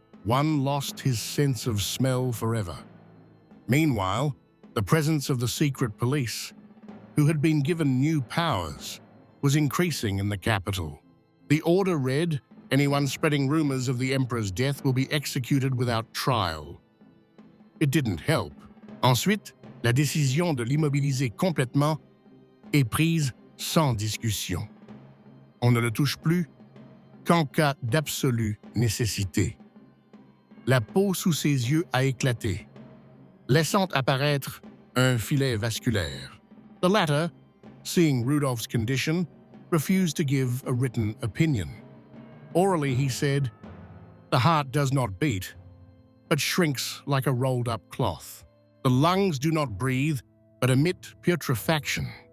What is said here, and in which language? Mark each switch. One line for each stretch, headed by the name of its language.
English: 1 lost his sense of smell forever. Meanwhile, the presence of the secret police, who had been given new powers, was increasing in the capital. The order read, "Anyone spreading rumors of the emperor's death will be executed without trial." It didn't help.
French: Ensuite, la décision de l'immobiliser complètement est prise sans discussion. On ne le touche plus qu'en cas d'absolue nécessité. La peau sous ses yeux a éclaté, laissant apparaître un filet vasculaire.
English: The latter, seeing Rudolf's condition, refused to give a written opinion. Orally, he said, "The heart does not beat, but shrinks like a rolled-up cloth. The lungs do not breathe, but emit putrefaction."